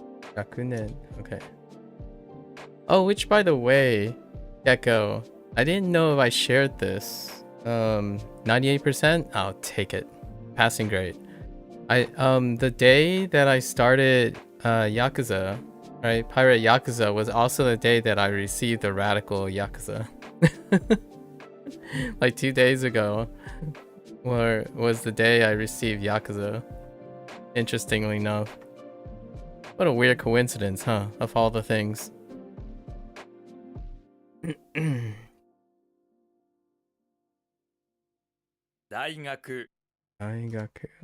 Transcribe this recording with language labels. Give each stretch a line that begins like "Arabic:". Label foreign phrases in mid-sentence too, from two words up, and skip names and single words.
Japanese: Gakunen.
English: Okay. Oh, which by the way, Gecko, I didn't know if I shared this. 98%? I'll take it. Passing grade. The day that I started Yakuza, right? Pirate Yakuza was also the day that I received the Radical Yakuza. Like 2 days ago was the day I received Yakuza. Interestingly enough. What a weird coincidence, huh? Of all the things.
Japanese: Daigaku. Daigaku.